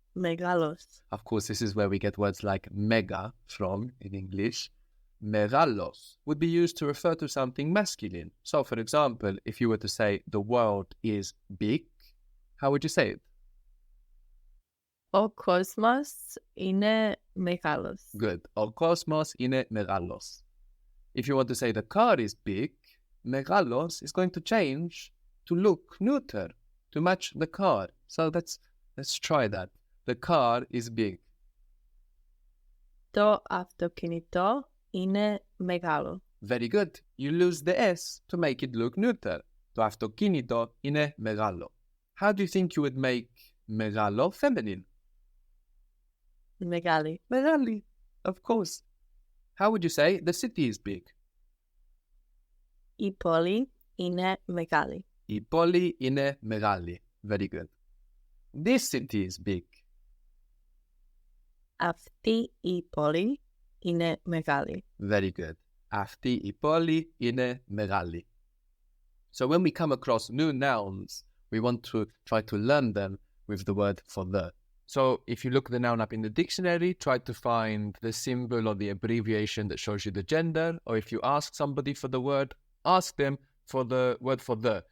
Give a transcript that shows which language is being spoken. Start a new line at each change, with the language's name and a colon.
Greek: Μεγάλος.
English: Of course, this is where we get words like mega from in English. Megalos would be used to refer to something masculine. So, for example, if you were to say the world is big, how would you say it?
Greek: Ο κόσμος είναι μεγάλος.
English: Good.
Greek: Ο κόσμος είναι megalos.
English: If you want to say the car is big, megalos is going to change to look neuter, to match the car. So let's try that. The car is big.
Greek: Το αυτοκίνητο είναι μεγάλο.
English: Very good. You lose the S to make it look neuter.
Greek: Το αυτοκίνητο είναι μεγάλο.
English: How do you think you would make μεγάλο feminine?
Greek: Μεγάλη. Μεγάλη.
English: Of course. How would you say the city is big?
Greek: Η πόλη είναι μεγάλη. Η πόλη είναι μεγάλη.
English: Very good. This city is big.
Greek: Αυτή η πόλη είναι μεγάλη.
English: Very good.
Greek: Αυτή η πόλη είναι μεγάλη.
English: So when we come across new nouns, we want to try to learn them with the word for the. So if you look the noun up in the dictionary, try to find the symbol or the abbreviation that shows you the gender. Or if you ask somebody for the word, ask them for the word for the.